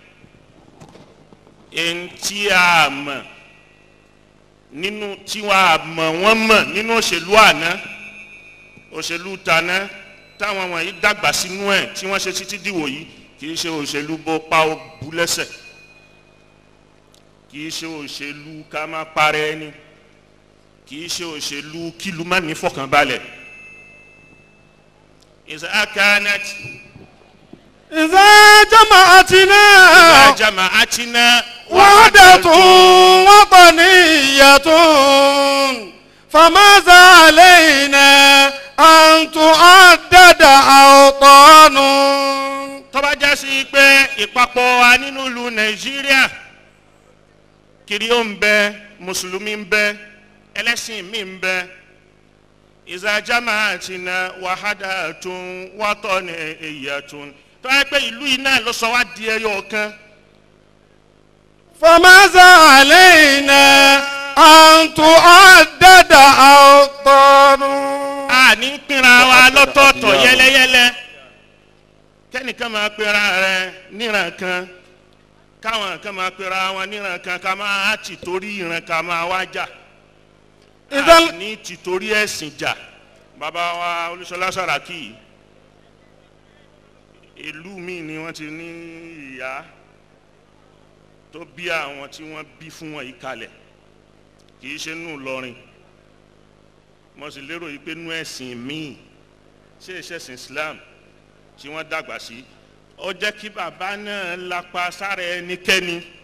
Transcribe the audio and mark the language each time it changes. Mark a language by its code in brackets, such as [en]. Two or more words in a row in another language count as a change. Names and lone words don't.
[yo] n tí a mọ̀ nínú tí wọ́n mọ̀ nínú òṣèlú àná òṣèlú tàná táwọn wọ̀nyí dàgbà sínú ẹ̀ tí wọ́n ṣe títí dìwò yìí kì í ṣe òṣèlú bó pa ó bu lẹ́sẹ̀ kì í ṣe òṣèlú ká má parẹ́ ẹni kì í ṣe òṣèlú kílù má ní fọkànbalẹ̀. [ar] إذا كانت إذا جمعتنا وحدة وطنية فماذا علينا أن تعدد أوطان. [yo] tó bá já sí pé ìpapọ̀ wa nínú ìlú Nàìjíríà kìrìó ń bẹ mùsùlùmí ń bẹ ẹlẹ́sìn mi ń bẹ. [ar] إذا جمعتنا وحدة وطنية [yo] tó yẹ pé ìlú yìí náà ló sọ wá di ẹyọ kan. [ar] فماذا علينا أن تعدد أوطان. [yo] a ní pínra wa lọ́tọ̀ọ̀tọ̀ yẹ́lẹ́yẹ́lẹ́ kẹ́nìkan máa pera rẹ̀ níran kan káwọn kan máa pera wọn níran kan ká máa ti torí ìran ká máa wá jà. ní tìtorí ẹ̀sìn jà bàbá wa Olúṣọlá Sàràkí ìlú míì ni wọ́n ti ní ìyá tó bí àwọn tí wọ́n bí fún wọn yìí kalẹ̀ kì í ṣe nù lọrin mo sì lérò yìí pé nú ẹ̀sìn míì ṣé ìṣẹ̀sìn Islam tí wọ́n dàgbà sí ó jẹ́ kí bàbá náà lápa sára ẹnikẹ́ni